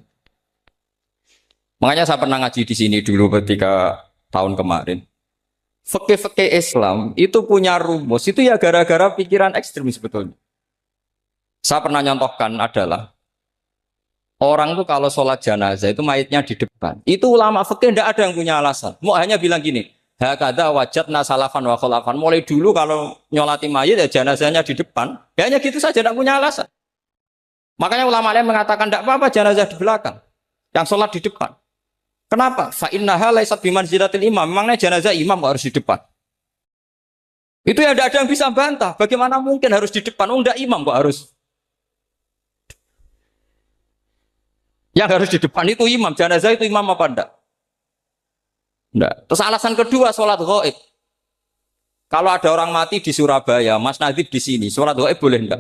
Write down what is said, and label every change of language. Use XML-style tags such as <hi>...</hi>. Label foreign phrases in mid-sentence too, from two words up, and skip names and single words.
<id>Makanya saya pernah ngaji di sini dulu ketika tahun kemarin. Fikih-fikih Islam itu punya rumus, itu ya gara-gara pikiran ekstrim sebetulnya. Saya pernah nyontohkan adalah orang tuh kalau sholat jenazah itu mayatnya di depan. Itu ulama fikih tidak ada yang punya alasan. Mau hanya bilang gini,</id> <ar>هكذا وجدنا سلفا وخلفا.</ar> <id>Mulai dulu kalau nyolati mayat ya jenazahnya di depan. Ya hanya gitu saja, tidak punya alasan. Makanya ulama lain mengatakan tidak apa-apa jenazah di belakang, yang sholat di depan. Kenapa?</id> <ar>فإنها ليست بمنزلة الإمام.</ar> <id>Memangnya jenazah imam harus di depan. Itu ya tidak ada yang bisa bantah. Bagaimana mungkin harus di depan? Oh, enggak imam kok harus. Yang harus di depan itu imam. Jenazah itu imam apa enggak? Enggak. Terus alasan kedua sholat ghaib. Kalau ada orang mati di Surabaya, Mas Nadib di sini, sholat ghaib boleh enggak?</id>